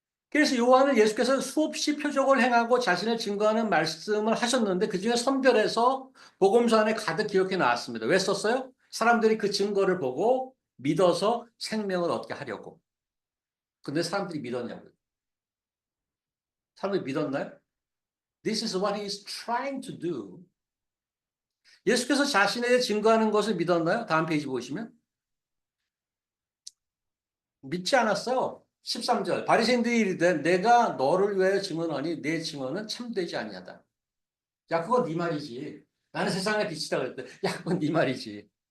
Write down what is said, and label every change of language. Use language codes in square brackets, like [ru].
[ko] 그래서 요한은 예수께서 수없이 표적을 행하고 자신을 증거하는 말씀을 하셨는데 그중에 선별해서 복음서 안에 가득 기록해 놨습니다. 왜 썼어요? 사람들이 그 증거를 보고 믿어서 생명을 얻게 하려고. 근데 사람들이 믿었냐고요? 사람들이 믿었나요? [en] This is what he is trying to do. [ko] 예수께서 자신에 대해 증거하는 것을 믿었나요? 다음 페이지 보시면. 믿지 않았어요. 13절. 바리새인들이 이르되 내가 너를 위하여 증언하니 내 증언은 참되지 아니하다. 야, 그건 네 말이지. 나는 세상의 빛이다 그랬대. 야, 그건 네 말이지.